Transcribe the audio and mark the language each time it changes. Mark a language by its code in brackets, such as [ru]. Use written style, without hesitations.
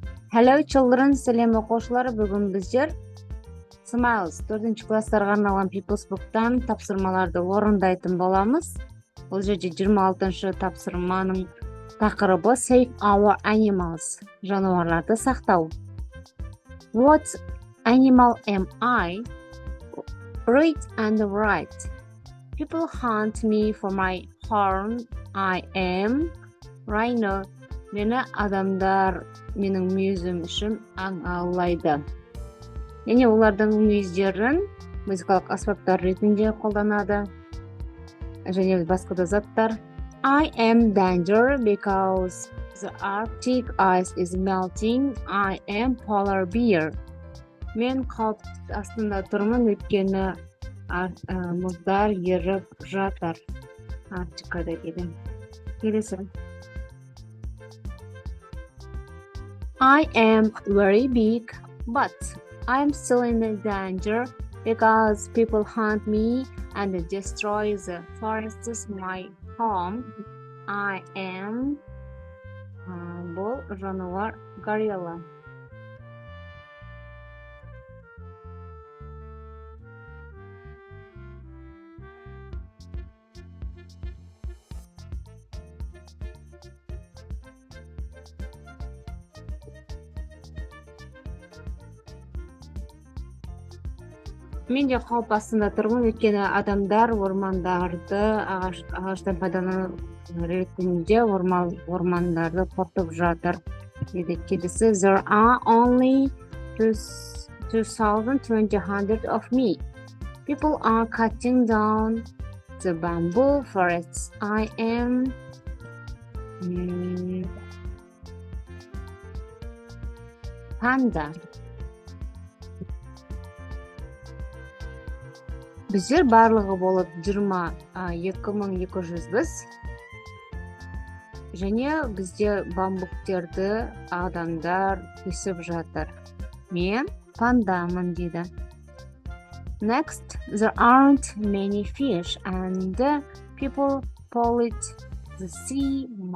[en] Hello children, [kk] сәлем оқушылар. Бүгін біздер SMILES 4-ші класстарға арналған People's Book'тан тапсырмаларды орындайтын боламыз. Бұл жерде 26-ші тапсырманың тақырыбы [en] Save our animals. [kk] Жануарларды сақтау. [en] What animal am I? Read and write. People hunt me for my horn. I am rhino. [kk] Мені адамдар менің мүйізім үшін аң аулайды. Және олардың мүйіздерін музыкалық аспаптар ретінде қолданады. Және басқа да заттар. [en] I am danger because the Arctic ice is melting. I am polar bear. [kk] Мен қауіп астында тұрмын, өйткені мұздар еріп жатыр. Арктикада дейді. Келесі. [en] I am very big, but I am still in danger because people hunt me and destroy the forests my home. I am [kk] бұл жануар горилла. Мен де қауіп астында тұрмын, өйткені адамдар ормандарды, ағаштар пайдалану ретінде ормандарды қорытып жатыр. Келесі, [en] there are only 2,200 of me. People are cutting down the bamboo forests. I am panda. [kk] Біздер барлығы болып 22,200 біз. Және бізде бамбуктерді адамдар кесіп жатыр. Мен пандамын дейді. [en] Next, there aren't many fish and people pollute the sea.